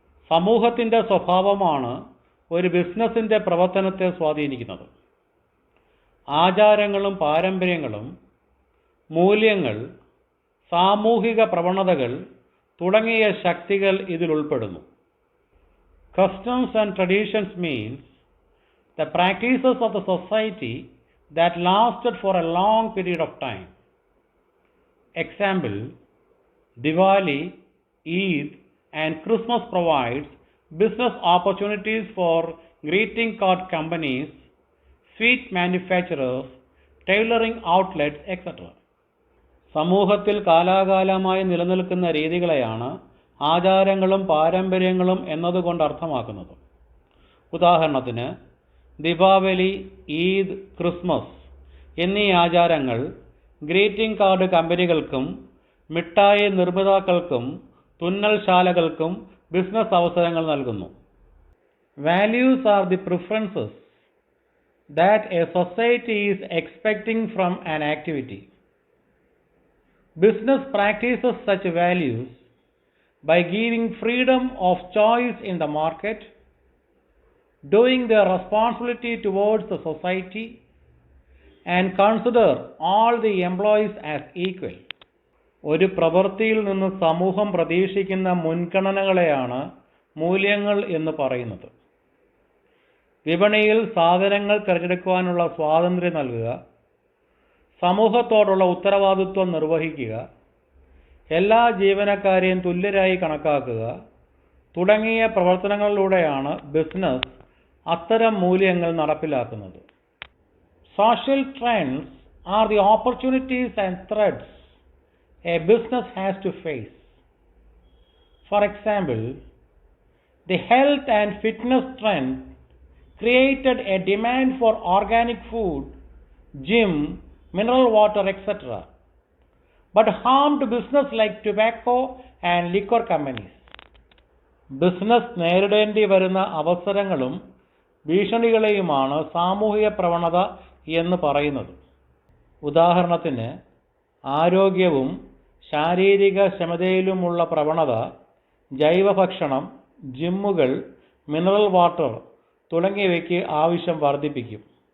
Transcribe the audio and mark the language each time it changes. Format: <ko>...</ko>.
<ml>സമൂഹത്തിൻ്റെ സ്വഭാവമാണ് ഒരു ബിസിനസ്സിൻ്റെ പ്രവർത്തനത്തെ സ്വാധീനിക്കുന്നത്. ആചാരങ്ങളും പാരമ്പര്യങ്ങളും മൂല്യങ്ങൾ, സാമൂഹിക പ്രവണതകൾ തുടങ്ങിയ ശക്തികൾ ഇതിൽ ഉൾപ്പെടുന്നു.</ml> <en>Customs and traditions means the practices of the society that lasted for a long period of time. Example, Diwali, Eid, and Christmas provides business opportunities for greeting card companies, sweet manufacturers, tailoring outlets, etc.</en> <ml>സമൂഹത്തിൽ കാലാകാലമായി നിലനിൽക്കുന്ന രീതികളെയാണ് ആചാരങ്ങളും പാരമ്പര്യങ്ങളും എന്നതുകൊണ്ട് അർത്ഥമാക്കുന്നത്. ഉദാഹരണത്തിന്, Deepavali, Eid, Christmas എന്നീ ആചാരങ്ങൾ greeting card കമ്പനികൾക്കും മിഠായി നിർമ്മാതാക്കൾക്കും തുന്നൽശാലകൾക്കും ബിസിനസ് അവസരങ്ങൾ നൽകുന്നു.</ml> <en>Values are the preferences that a society is expecting from an activity. Business practices such values by giving freedom of choice in the market, doing their responsibility towards the society, and consider all the employees as equal.</en> <ml>ഒരു പ്രവൃത്തിയിൽ നിന്ന് സമൂഹം പ്രതീക്ഷിക്കുന്ന മുൻഗണനകളെയാണ് മൂല്യങ്ങൾ എന്ന് പറയുന്നത്. വിപണിയിൽ സാധനങ്ങൾ തിരഞ്ഞെടുക്കുവാനുള്ള സ്വാതന്ത്ര്യം നൽകുക, സമൂഹത്തോടുള്ള ഉത്തരവാദിത്വം നിർവഹിക്കുക, എല്ലാ ജീവനക്കാരെയും തുല്യരായി കണക്കാക്കുക തുടങ്ങിയ പ്രവർത്തനങ്ങളിലൂടെയാണ് ബിസിനസ് അത്തരം മൂല്യങ്ങൾ നടപ്പിലാക്കുന്നത്.</ml> <en>Social trends are the opportunities and threats a business has to face. For example, the health and fitness trend created a demand for organic food, gym, mineral water, etc., but harmed business like tobacco and liquor companies.</en> <ml>Business നേരിടേണ്ടി വരുന്ന അവസരങ്ങളും ഭീഷണികളെയുമാണ് സാമൂഹിക പ്രവണത എന്ന് പറയുന്നത്. ഉദാഹരണത്തിന്, ആരോഗ്യവും ശാരീരിക ക്ഷമതയിലുമുള്ള പ്രവണത ജൈവഭക്ഷണം, ജിമ്മുകൾ, മിനറൽ വാട്ടർ തുടങ്ങിയവയ്ക്ക് ആവശ്യം വർദ്ധിപ്പിക്കും.</ml>